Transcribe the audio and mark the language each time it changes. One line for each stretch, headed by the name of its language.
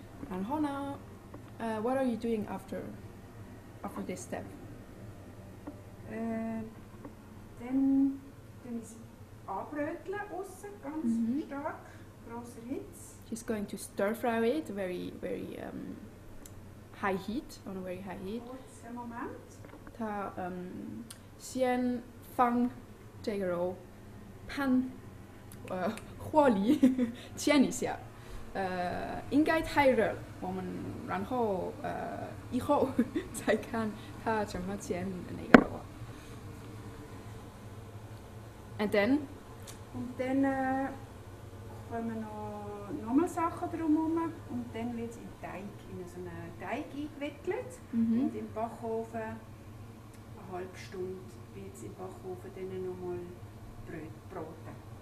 Chinese: 然后呢，
English: what are you doing after this step?
German: Dann es anbröteln aussen, ganz stark, grosser Hitze.
English: She's going to stir fry it very high heat, on a very high heat.
German: Kurzen Moment.
Chinese: 她先放这个肉pan火里煎一下，应该太热，我们然后以后再看它怎么煎的那个肉。
English: And then?
German: Und dann kommen noch Sachen drumherum und dann wird es in so einen Teig eingewickelt und im Backofen eine halbe Stunde wird es im Backofen dann nochmal braten.